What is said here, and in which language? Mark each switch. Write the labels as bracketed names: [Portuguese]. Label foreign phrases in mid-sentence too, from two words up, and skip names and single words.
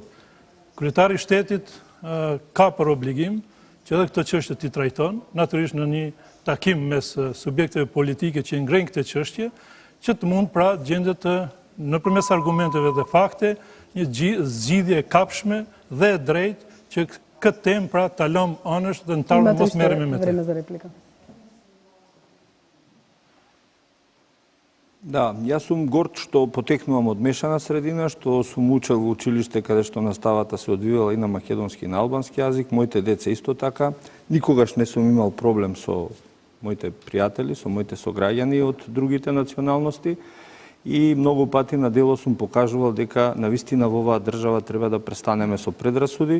[Albanian] Kryetari i shtetit ka për obligim që edhe këtë çështje t'i trajton, natyrisht në një takim mes subjekteve politike që ngrejnë këtë çështje, që të mund pra gjendet nëpërmes argumenteve dhe fakte një zgjidhje e kapshme dhe e drejtë që këtë temë pra ta lëm anësh dhe në tarë mos merremi me të. [Macedonian] Да, јас сум горд што потекнувам од мешана средина, што сум учел во училиште каде што наставата се одвивала и на македонски и на албански јазик, моите деца исто така. Никогаш не сум имал проблем со моите пријатели, со моите сограѓани од другите националности и многу пати на дело сум покажувал дека навистина во оваа држава треба да престанеме со предрасуди.